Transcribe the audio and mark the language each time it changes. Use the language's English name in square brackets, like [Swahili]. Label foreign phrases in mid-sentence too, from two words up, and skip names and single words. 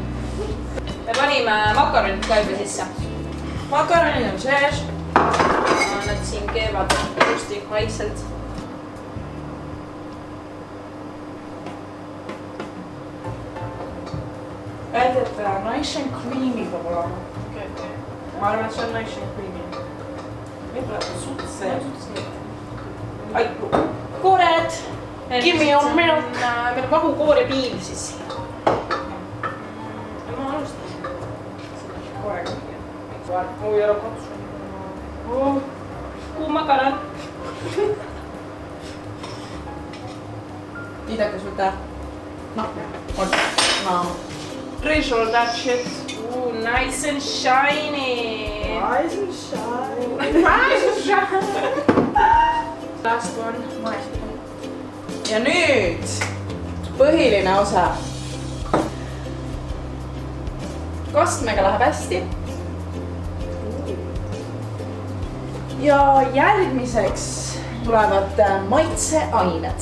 [Estonian] me panime makaronid ka juba sisse . Makaronid on sees . Nad siin keevad ilusti vaikselt . Öeldi, et [English] nice and creamy [Estonian] peab olema . ma arvan, et see on [English] nice and creamy . [Estonian] võib-olla suht see . ai , koored . [English] Give me your milk. [Estonian] meil on vahukoor ja piim siis . ma alustasin selle koorega . oi , ära katsu . kuu makaron . Idake sul tää. No, on. [English] No. Drizzle that shit. Ooh, nice and shiny. Nice and shiny. Nice and shiny. Last one. [Estonian] Ja nüüd põhiline osa. Kastmega läheb hästi. Ja järgmiseks tulevad maitseained.